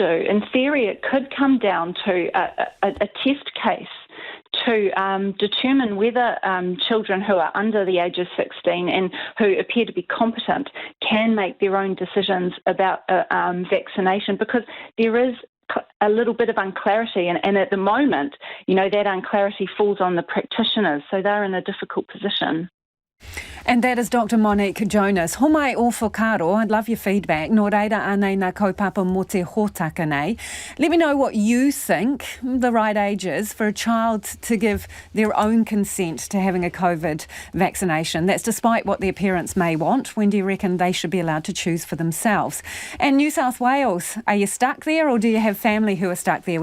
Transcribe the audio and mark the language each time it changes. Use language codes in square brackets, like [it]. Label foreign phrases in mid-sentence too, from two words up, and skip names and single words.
[en] In theory, it could come down to a test case to determine whether children who are under the age of 16 and who appear to be competent can make their own decisions about vaccination, because there is a little bit of unclarity, and at the moment, that unclarity falls on the practitioners, so they're in a difficult position. And that is Dr. Monique Jonas. [mi] Homai o whakaro, [en] I'd love your feedback. [mi] Nō reira anei nā kaupapa mo te hōtaka nei. [en] Let me know what you think the right age is for a child to give their own consent to having a COVID vaccination. That's despite what their parents may want. When do you reckon they should be allowed to choose for themselves? And New South Wales, are you stuck there, or do you have family who are stuck there?